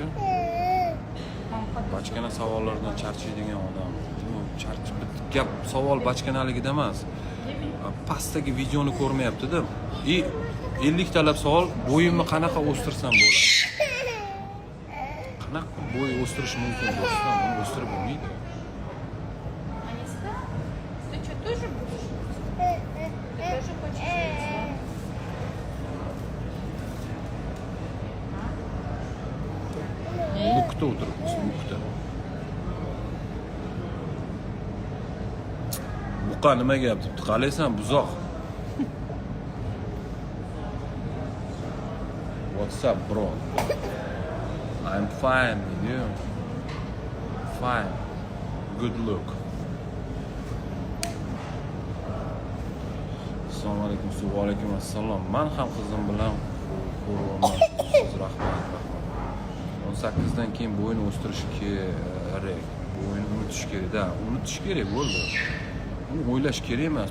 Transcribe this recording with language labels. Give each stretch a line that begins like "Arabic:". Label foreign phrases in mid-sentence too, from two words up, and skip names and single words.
Uzbek: Bachkana savollardan charchaydigan odam. Gap savol bachkanaligida emas. Pastdagi videoni ko'rmayapti-da. 50 talab savol, bo'yimni qanaqa o'stirsam bo'ladi? Qanaqa bo'y o'stirish mumkin do'stlar? Buni o'stirib bo'lmaydi.
Russian: Ты что, тоже будешь? Ты тоже хочешь?
Uzbek: Nukta o'tiribmiz, nukta. Buqa nima gap debdi? Qalaysan, buzoq.
English: What's up, bro? I'm fine, you. Fine. Good look.
Uzbek: Assalomu alaykum, va alaykum assalom. Men ham qizim bilan ko'ryapman. Siz rahmat. 18dan keyin bo'yni o'stirish kerak. Bo'yni unutish kerak-da. Unutish kerak bo'ldi. Uni o'ylash kerak emas.